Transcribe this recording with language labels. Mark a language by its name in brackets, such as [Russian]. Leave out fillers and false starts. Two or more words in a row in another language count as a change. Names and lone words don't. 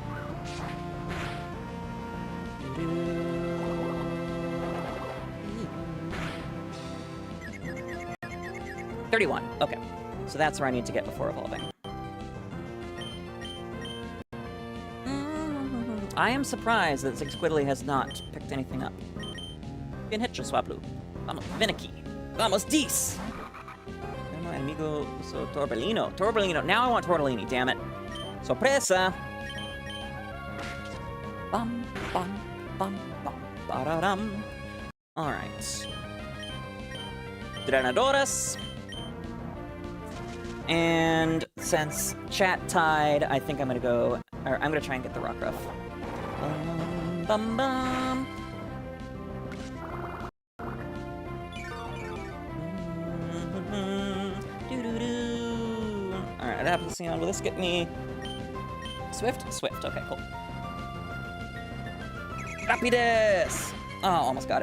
[English] 31. Okay. So that's where I need to get before evolving. I am surprised that 𝒎𝒂𝒄𝒌 has not picked anything up. [Spanish] Bien hecho, 𝒎𝒊𝒄. Vamos, ven aquí. Vamos, dis! [English] My amigo, so Torbellino. Torbellino. Now I want Tortellini, damn it. [Spanish] Sorpresa! Bum, bum, bum, bum, ba-da-dum. [English] Alright. Drenadoras. And since chat tied, I think I'm gonna go, or I'm gonna try and get the Rockruff. Bum, bum, bum. Alright, I'd have to see on. Will this get me Swift? Swift, okay, cool. Rapidus! Oh, almost got it.